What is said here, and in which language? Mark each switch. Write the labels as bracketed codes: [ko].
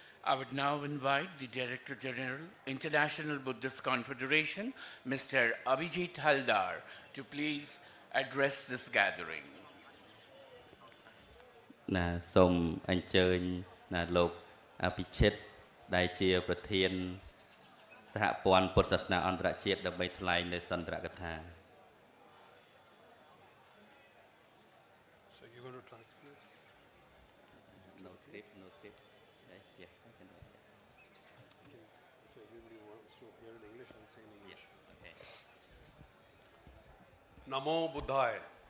[en] I would now invite the Director General, International Buddhist Confederation, Mr. Abhijit Haldar, to please address this gathering. [km] ណាសូមអញ្ជើញណាលោកអភិជិតដែលជាប្រធានសហព័ន្ធពុទ្ធសាសនាអន្តរជាតិដើម្បីថ្លែងនៅសន្ទរកថា [en] So you're going to translate? No script yes I can do it. Okay. If everybody wants to hear in English, I'll say in English. Okay. Namo Buddhaya.